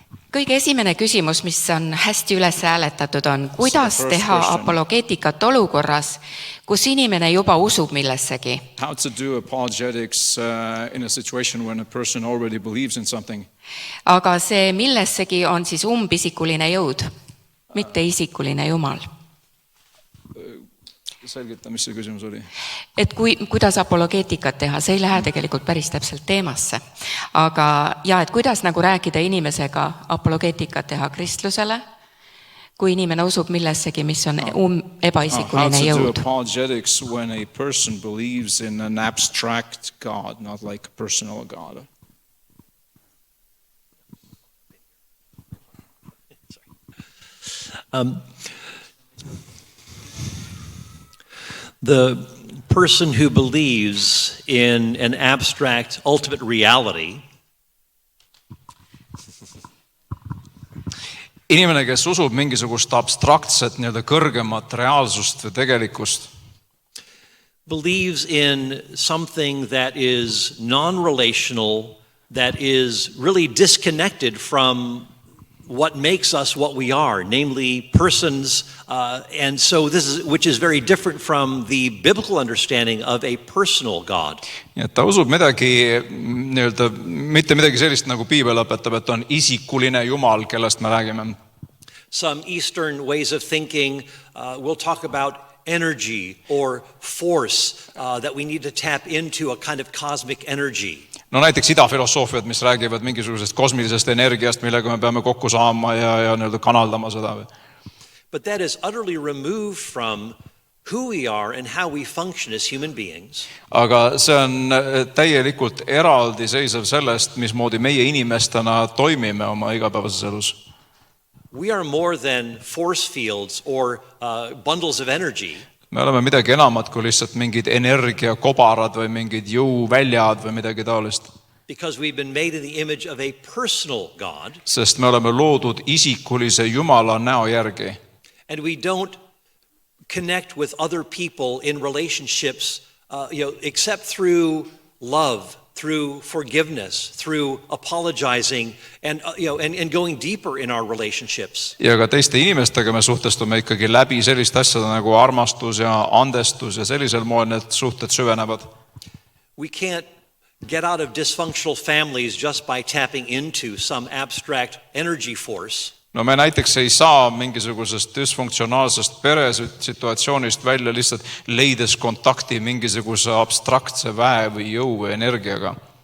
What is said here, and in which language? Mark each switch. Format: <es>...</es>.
<et>Kõige esimene küsimus, mis on hästi üles hääletatud, on, kuidas teha apologeetikat olukorras, kus inimene juba usub millessegi.</et> <en>How to do apologetics in a situation when a person already believes in something.</en> <et>Aga see millessegi on siis umbisikuline jõud, mitte isikuline Jumal. Selgita, mis see küsimus oli? Et kuidas apologeetikat teha, see ei lähe tegelikult päris täpselt teemasse. Aga ja, et kuidas nagu rääkida inimesega apologeetikat teha kristlusele, kui inimene usub millessegi, mis on ebaisikuline jõud.</et> <en>How to do apologetics when a person believes in an abstract God, not like a personal God. The person who believes in an abstract ultimate reality</en> <et>Inimene, kes usub mingisugust abstraktset kõrgemat reaalsust või tegelikkust,</et> <en>believes in something that is non-relational, that is really disconnected from what makes us what we are, namely persons, and so which is very different from the biblical understanding of a personal God.</en> <et>Nii et ta usub midagi, mitte midagi sellist nagu Piibel õpetab, et on isikuline Jumal, kellest me räägime.</et> <en>Some Eastern ways of thinking will talk about energy or force that we need to tap into, a kind of cosmic energy.</en> <et>No näiteks idafilosoofiad, mis räägivad mingisugusest kosmilisest energiast, millega me peame kokku saama ja kanaldama seda.</et> <en>But that is utterly removed from who we are and how we function as human beings.</en> <et>Aga see on täielikult eraldiseisev sellest, mismoodi meie inimestena toimime oma igapäevases elus.</et> <en>We are more than force fields or bundles of energy.</en> <et>Me oleme midagi enamat kui lihtsalt mingid energiakobarad või mingid jõuväljad või midagi taolist.</et> <en>Because we've been made in the image of a personal God.</en> <et>Sest me oleme loodud isikulise Jumala näo järgi.</et> <en>And we don't connect with other people in relationships except through love, through forgiveness, through apologizing and going deeper in our relationships.</en> <et>Ja ka teiste inimestega me suhtestume ikkagi läbi sellist asjada nagu armastus ja andestus ja sellisel moel need suhted süvenevad.</et> <en>We can't get out of dysfunctional families just by tapping into some abstract energy force.</en> <et>No me näiteks ei saa mingisugusest dysfunktsionaalsest peresituatsioonist välja lihtsalt leides kontakti mingisuguse abstraktse väe või jõu või energiaga.</et>